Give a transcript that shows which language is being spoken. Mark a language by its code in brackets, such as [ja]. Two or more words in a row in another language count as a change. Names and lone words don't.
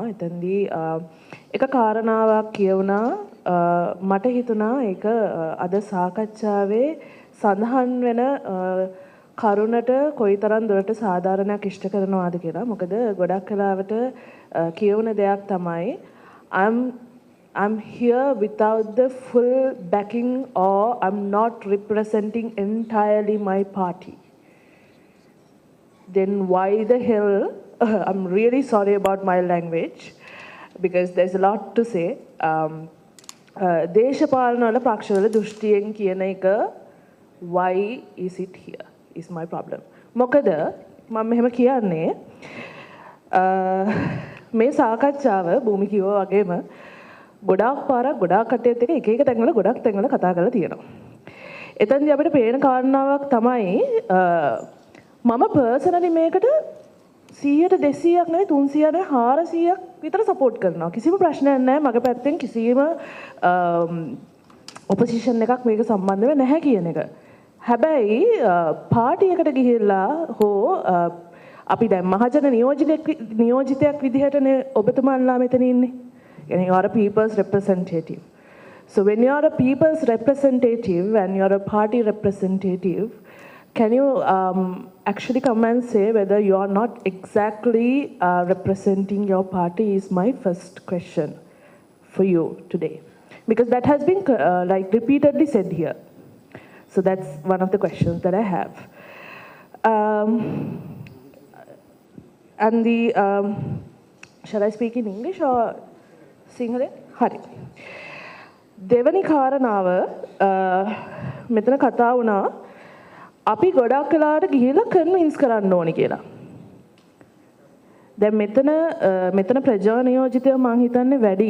[si] එතෙන්දී එක කාරණාවක් කියවුණා මට හිතුණා ඒක අද සාකච්ඡාවේ සඳහන් වෙන කරුණට කොයිතරම් දුරට සාධාරණයක් ඉෂ්ට කරනවාද කියලා. මොකද ගොඩක් වෙලාවට කියවන දෙයක් තමයි [en] I'm here without the full backing or I'm not representing entirely my party. Then why the hell I'm really sorry about my language because there's a lot to say. [si] දේශපාලන වල පක්ෂවල දෘෂ්ටියෙන් කියන එක [en] why is it here is my problem. [si] මොකද මම මෙහෙම කියන්නේ මේ සාකච්ඡාව භූමි කිව්වා වගේම ගොඩාක් පාරක් ගොඩාක් කටයුතු එක එක තැන්වල ගොඩක් තැන්වල කතා කරලා තියෙනවා. එතනදී අපිට පේන කාරණාවක් තමයි මම පර්සනලි මේකට 100ට 200ක් නෙවෙයි 300ට 400ක් විතර සපෝට් කරනවා. කිසිම ප්‍රශ්නයක් නැහැ මගේ පැත්තෙන් කිසිම ඔපොසිෂන් එකක් මේක සම්බන්ධව නැහැ කියන එක. හැබැයි පාටි එකට ගිහිල්ලා හෝ අපි දැන් මහජන නියෝජිතයක් විදිහටනේ ඔබතුමාලා මෙතන ඉන්නේ. [en] يعني you are a people's representative. So when you are a people's representative and you are a party representative, can you actually come and say whether you are not exactly representing your party is my first question for you today. Because that has been like repeatedly said here. So that's one of the questions that I have. And the, shall I speak in English or Sinhala? [si] Hari. දෙවනි කාරණාව මෙතන කතා වුණා අපි ගොඩක් වෙලාවට ගිහිල්ලා කන්වින්ස් කරන්න ඕනි කියලා. දැන් මෙතන ප්‍රජා නියෝජිතය මම හිතන්නේ වැඩි.